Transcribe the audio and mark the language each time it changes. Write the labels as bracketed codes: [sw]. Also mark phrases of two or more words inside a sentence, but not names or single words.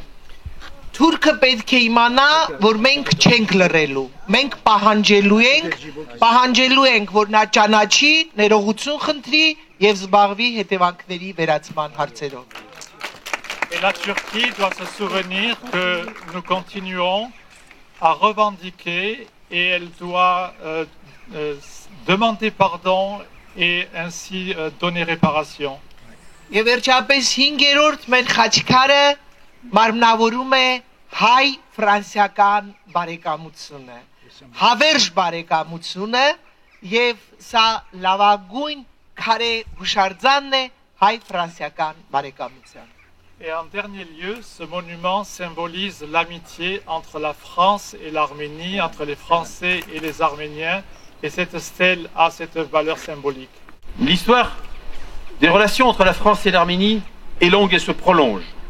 [hy] Թուրքը պետք է իմանա, որ մենք չենք լռելու։ Մենք պահանջելու ենք, որ նա ճանաչի, ներողություն խնդրի եւ զբաղվի հետևանքների վերացման հարցերով։ [fr] Et la Turquie doit se souvenir que nous continuons à revendiquer et elle doit demander pardon et ainsi donner réparation. [hy] Եվ վերջապես 5-րդ մեր խաչքարը մարմնավորում է հայ-ֆրանսիական բարեկամությունը, հավերժ բարեկամությունը եւ սա լավագույն քարե հուշարձանն է հայ-ֆրանսիական բարեկամության։ [fr] Et en dernier lieu, ce monument symbolise l'amitié entre la France et l'Arménie, entre les Français et les Arméniens, et cette stèle a cette valeur symbolique. L'histoire des relations entre la France et l'Arménie est longue et se prolonge.